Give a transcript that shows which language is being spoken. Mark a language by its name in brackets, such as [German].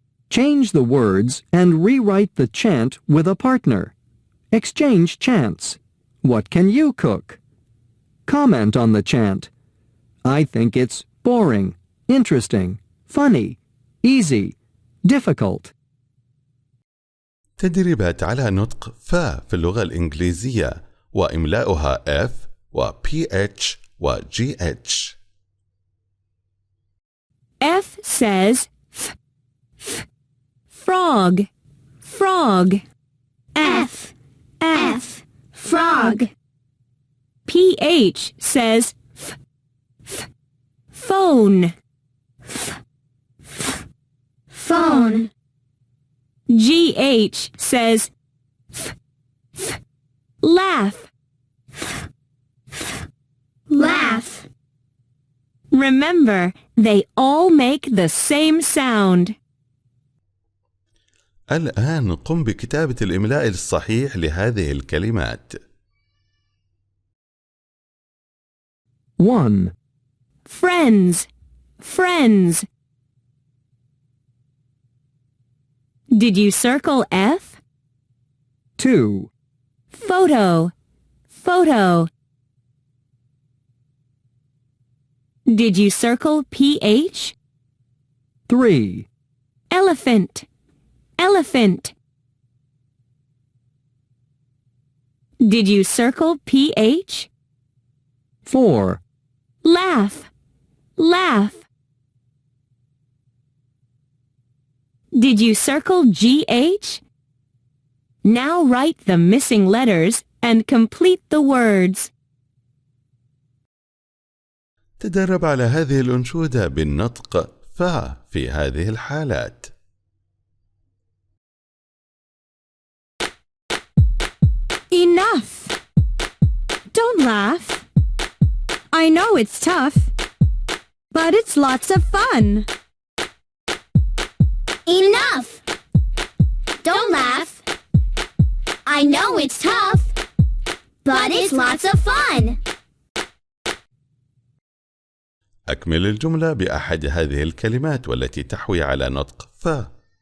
[English] Change the words and rewrite the chant with a partner. Exchange chants. What can you cook? Comment on the chant. I think it's boring, interesting, funny, easy, difficult. [Arabic] تدريبات على نطق فا في اللغة الإنجليزية وإملاؤها F و PH و GH. [English] F says f, f. Frog, frog. F, F, frog. PH says f, f. Phone, F, f, phone. GH says f, f. Laugh, F, f, laugh. Remember, they all make the same sound. [Arabic] الآن قم بكتابة الإملاء الصحيح لهذه الكلمات. [English] 1. Friends, friends. Did you circle F? 2. Photo, photo. Did you circle PH? 3. Elephant, elephant. Did you circle PH? 4. Laugh, laugh. Did you circle GH? Now write the missing letters and complete the words. [Arabic] تدرب على هذه الأنشودة بالنطق فا في هذه الحالات. [English] Enough! Don't laugh. I know it's tough, but it's lots of fun. Enough! Don't laugh. I know it's tough, but it's lots of fun. [Arabic] أكمل الجملة بأحد هذه الكلمات والتي تحوي على نطق فا.